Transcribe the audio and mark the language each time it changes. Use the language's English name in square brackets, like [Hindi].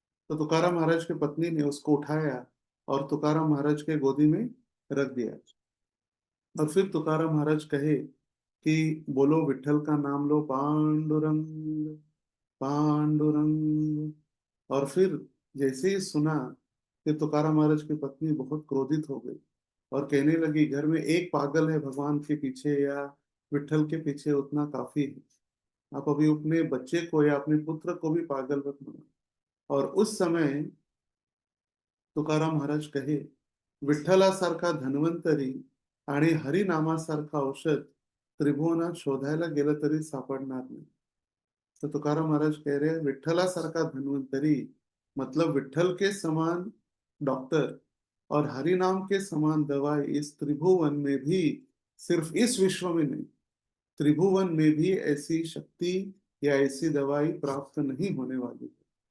[Hindi] तो तुकाराम महाराज की पत्नी ने उसको उठाया और तुकाराम महाराज के गोदी में रख दिया, और फिर तुकाराम महाराज कहे कि बोलो विठल का नाम लो, पांडुरंग पांडुरंग। और फिर जैसे ही सुना कि तुकाराम महाराज की पत्नी बहुत क्रोधित हो गई और कहने लगी, घर में एक पागल है भगवान के पीछे या विठल के पीछे उतना काफी है, आप अभी अपने बच्चे को या अपने पुत्र को भी पागल मत बना। [Marathi] और उस समय तुकाराम महाराज कहे, विठ्ठलासारखा धन्वंतरी आणि हरिनामासारखा औषध त्रिभुवनात शोधायला गेलं तरी सापडणार नाही। [Hindi] तो तुकाराम महाराज कह रहे हैं, [Marathi] विठ्ठलासारखा धन्वंतरी [Hindi] मतलब विठ्ठल के समान डॉक्टर और हरि नाम के समान दवाई इस त्रिभुवन में भी, सिर्फ इस विश्व में नहीं, त्रिभुवन में भी ऐसी शक्ति या ऐसी दवाई प्राप्त नहीं होने वाली है।